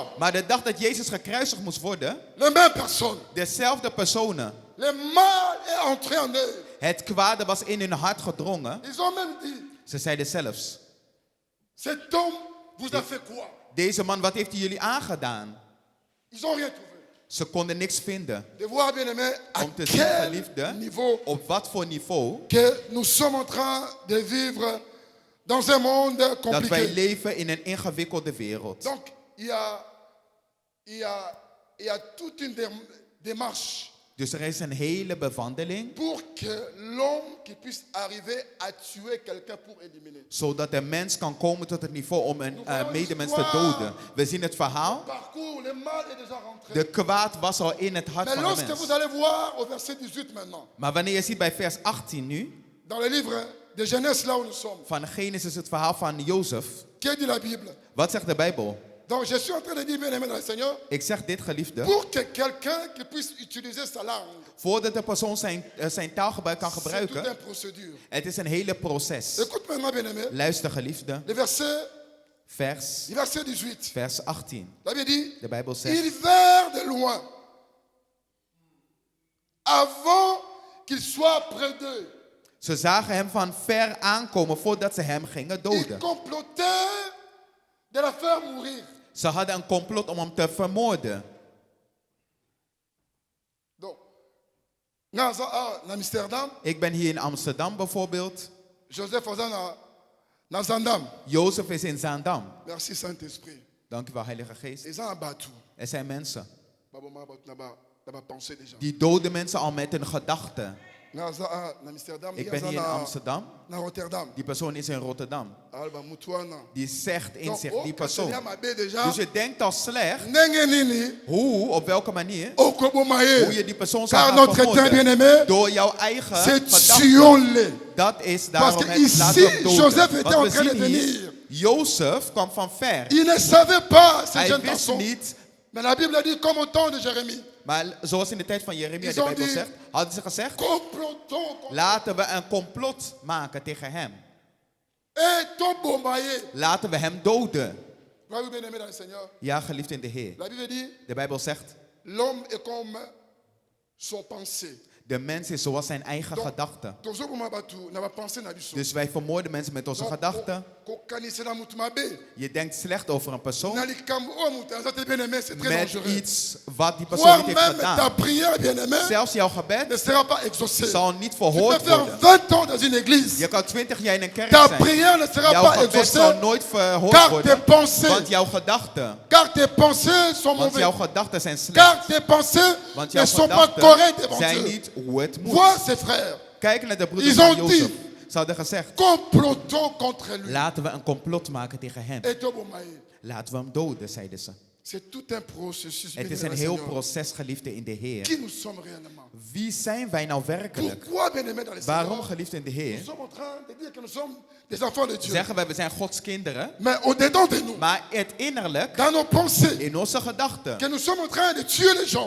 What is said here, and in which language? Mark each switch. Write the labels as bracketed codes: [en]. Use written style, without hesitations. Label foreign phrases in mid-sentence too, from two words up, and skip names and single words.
[nl] Maar de dag dat Jezus gekruisigd moest worden, [fr] les mêmes personnes, [nl] dezelfde personen, [fr] le mal est entré en eux. [nl] het kwade was in hun hart gedrongen. [fr] Ils ont même dit, [nl] Ze zeiden zelfs, [fr] cet homme vous a fait quoi? [nl] deze man, wat heeft hij jullie aangedaan? [fr] Ils n'ont rien trouvé. [nl] Ze konden niks vinden. [fr] De voir, bien aimé, à [nl] Om te zien, [fr] quel [nl] geliefde, [fr] niveau [nl] op wat voor niveau [fr] que nous sommes en train de vivre dans un monde [nl] dat wij [fr] compliqué. [nl] leven in een ingewikkelde wereld. [fr] Donc, il y a toute une démarche [nl] Dus er is een hele bewandeling, [fr] pour que l'homme qui puisse arriver à tuer quelqu'un pour éliminer. [nl] zodat de mens kan komen tot het niveau om een medemens te doden. We zien het verhaal. [fr] Parcours, le mal est déjà rentré. [nl] De kwaad was al in het hart [fr] Mais [nl] van de [fr] lorsque vous [nl] mens. [fr] allez voir au verset 18 maintenant, [nl] Maar wanneer je ziet bij vers 18 nu, [fr] dans le livre de Genèse, là où nous sommes, [nl] van Genesis, het verhaal van Jozef. [fr] que dit la Bible? [nl] Wat zegt de Bijbel? [fr] Donc je suis en train de dire, bien aimé dans le Seigneur, [nl] Ik zeg dit, geliefde. [fr] pour que quelqu'un qui puisse utiliser sa langue, [nl] Voordat de persoon zijn taalgebruik kan [fr] c'est toute [nl] gebruiken, [fr] une procédure. [nl] het is een hele proces. [fr] Écoute maintenant, bien aimé, [nl] Luister, geliefde. [fr] le verset [nl] Vers 18. Vers 18. [fr] La Bible dit, [nl] De Bijbel zegt, [fr] ils vinrent de loin, avant qu'il soit près d'eux. [nl] ze zagen hem van ver aankomen voordat ze hem gingen [fr] Ils [nl] doden. [fr] complotaient de la faire mourir. [nl] Ze hadden een complot om hem te vermoorden. [fr] Donc, dans Amsterdam, [nl] Ik ben hier in Amsterdam bijvoorbeeld. [fr] Joseph was dans Zandam. [nl] Jozef is in Zaandam. [fr] Merci Saint-Esprit. [nl] Dank u wel, Heilige Geest. [fr] Ils ont abattu. [nl] Er zijn mensen [fr] D'abord pensé déjà. [nl] die doden mensen al met hun gedachten. [fr] Dans Amsterdam, [nl] Ik ben hier in Amsterdam. [fr] dans Rotterdam. [nl] Die persoon is in Rotterdam. Alba Mutuana. Die zegt in [fr] Donc, [nl] zich, oh, die [fr] quand [nl] persoon. [fr] Seigneur m'appelle déjà, [nl] Dus je denkt al slecht. [ln] ndenge nini, [nl] Hoe, op welke manier, [ln] okobomaye. [nl] hoe je die persoon zou [fr] Car [nl] gaan [fr] notre temps, [nl] vermoorden. [fr] bien-aimé, [nl] Door jouw eigen [fr] c'est [nl] gedachten. [fr] tuons-les. [nl] Dat is [fr] Parce [nl] daarom [fr] que [nl] het laten we hem [fr] ici, [nl] doden. [fr] Joseph était [nl] Want [fr] en [nl] we [fr] train de [nl] zien hier, [fr] venir. [nl] Jozef kwam van ver. [fr] Il ne savait pas, ces [nl] Hij [fr] jeunes [nl] wist [fr] garçons. [nl] niet, [fr] Mais la Bible dit, comme au temps de Jérémie, [nl] maar zoals in de tijd van Jeremia, [fr] Ils [nl] de [fr] ont [nl] Bijbel [fr] dit- [nl] zegt, hadden ze gezegd, [fr] complotons. [nl] laten we een complot maken tegen hem. [ln] Et tombomaye. [nl] Laten we hem doden. [fr] Voyez-vous, bien-aimé dans le Seigneur. [nl] Ja, geliefd in de Heer. [fr] La Bible dit, [nl] De Bijbel zegt, [fr] l'homme est comme son pensée. [nl] de mens is zoals zijn eigen [fr] Donc, [nl] gedachten. [ln] tozo bomabatu, [fr] n'a pas pensé [ln] na biso. [nl] Dus wij vermoorden mensen met onze [fr] Donc, [nl] gedachten. [ln] ko kanise na mutu mabe. [nl] Je denkt slecht over een persoon [ln] Na likambo o mutu, [fr] ça c'est bien-aimé, c'est très [nl] met [fr] dangereux. [nl] iets wat die persoon [fr] Voire [nl] niet heeft [fr] même ta [nl] gedaan. [fr] prière, bien-aimé, [nl] Zelfs jouw [fr] ne [nl] gebed [fr] sera pas exaucée. [nl] zal niet [fr] Tu [nl] verhoord [fr] peux faire [nl] worden. [fr] 20 ans dans une église. [nl] Je kan 20 jaar in een kerk [fr] Ta [nl] zijn. [fr] prière ne sera [nl] Jouw [fr] pas [nl] gebed zal [fr] exaucée. [nl] nooit verhoord [fr] Car tes [nl] worden. [fr] pensées, [nl] Want jouw gedachten, [fr] car tes pensées sont [nl] want [fr] mauvaises. [nl] jouw gedachten zijn slecht. [fr] Car tes pensées [nl] Want [fr] ne [nl] jouw [fr] sont pas [nl] gedachten [fr] correctes devant [nl] zijn [fr] Dieu. [nl] niet hoe het moet. [fr] Vois ses frères, [nl] Kijk naar de broeders [fr] Ils [nl] van [fr] ont [nl] Jozef. [fr] dit- [nl] Ze hadden gezegd, [fr] complotons contre lui. [nl] laten we een complot maken tegen hem. [ln] Et tobomaye. [nl] Laten we hem doden, zeiden ze. [fr] C'est tout un processus. [nl] Het is [fr] bien-aimé [nl] een heel [fr] Seigneur. [nl] proces, geliefde in de Heer. [fr] Qui nous sommes réellement? [nl] Wie zijn wij nou werkelijk? [fr] Pourquoi, bien-aimé dans le [nl] Waarom, [fr] Seigneur, [nl] geliefd in de [fr] nous [nl] Heer, [fr] sommes en train de dire que nous sommes des enfants de Dieu. [nl] zeggen wij, we zijn Gods kinderen. [fr] Mais au-dedans de nous, [nl] Maar het innerlijk, [fr] dans nos pensées, [nl] in onze gedachten, [fr] que nous sommes en train de tuer les gens.